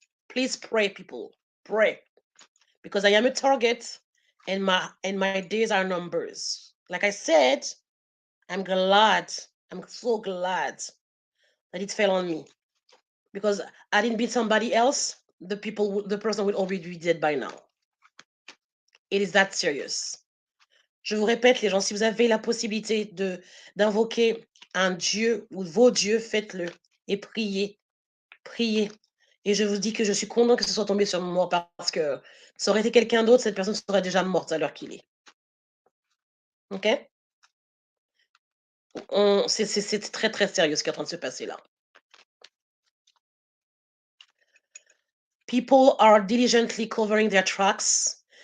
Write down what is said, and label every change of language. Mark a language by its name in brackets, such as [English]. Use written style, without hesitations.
[English] Please pray, people. Pray. Because I am a target and my days are numbers. Like I said, I'm glad. I'm so glad that it fell on me. Because I didn't beat somebody else, the person will already be dead by now. It is that serious. [French] Je vous répète, les gens, si vous avez la possibilité d'invoquer un Dieu ou vos dieux, faites-le et priez, priez. Et je vous dis que je suis content que ce soit tombé sur moi parce que ça aurait été quelqu'un d'autre, cette personne serait déjà morte à l'heure qu'il est. Ok? C'est très très sérieux ce qui est en train de se passer là. [English] People are diligently covering their tracks.